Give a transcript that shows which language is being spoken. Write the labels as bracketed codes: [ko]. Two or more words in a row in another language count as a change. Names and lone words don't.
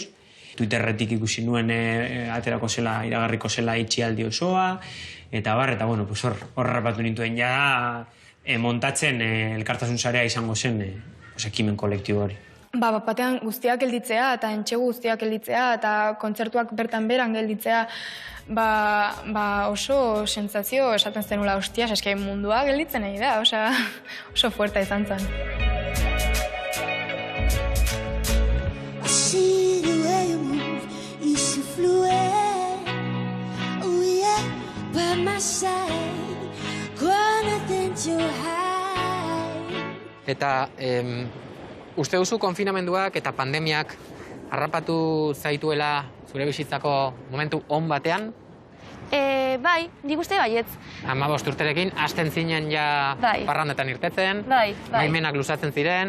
[eu] Twitterretik ikusi nuen aterako zela, iragarriko zela itxialdi osoa, eta hor harrapatu nintuen ja montatzen elkartasun sarea izango zen ekimen kolektibo hori. Batean guztiak gelditzea, eta entxegu guztiak gelditzea, eta kontzertuak bertan beran gelditzea, oso sentsazio esaten zenula, hostias, eske mundua gelditzen nahi da, oso fuerta izan zen. [en] I see the way you move, you're so fluid. Oh yeah, by my side, gonna you hide. [eu] Eta uste duzu konfinamenduak eta pandemiak harrapatu zaituela zure bizitzako momentu on batean? Bai, nik uste baietz. 15 urterekin, hasten zinen ja Bai. parrandetan irtetzen, Bai. baimenak luzatzen ziren,